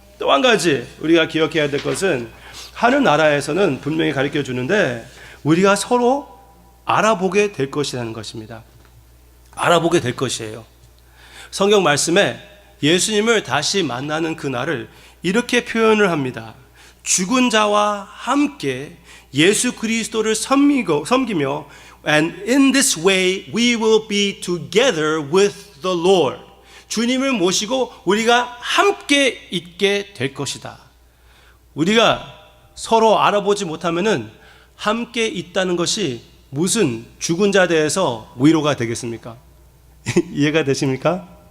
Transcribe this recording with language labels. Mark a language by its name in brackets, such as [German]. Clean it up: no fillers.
[Korean] 또 한 가지 우리가 기억해야 될 것은, 하늘나라에서는 분명히 가르쳐 주는데 우리가 서로 알아보게 될 것이라는 것입니다. 알아보게 될 것이에요. 성경 말씀에 예수님을 다시 만나는 그날을 이렇게 표현을 합니다. 죽은 자와 함께 예수 그리스도를 섬기며 [English] And in this way we will be together with the Lord. [Korean] 주님을 모시고 우리가 함께 있게 될 것이다. 우리가 서로 알아보지 못하면은 함께 있다는 것이 무슨 죽은 자에 대해서 위로가 되겠습니까? 이해가 되십니까?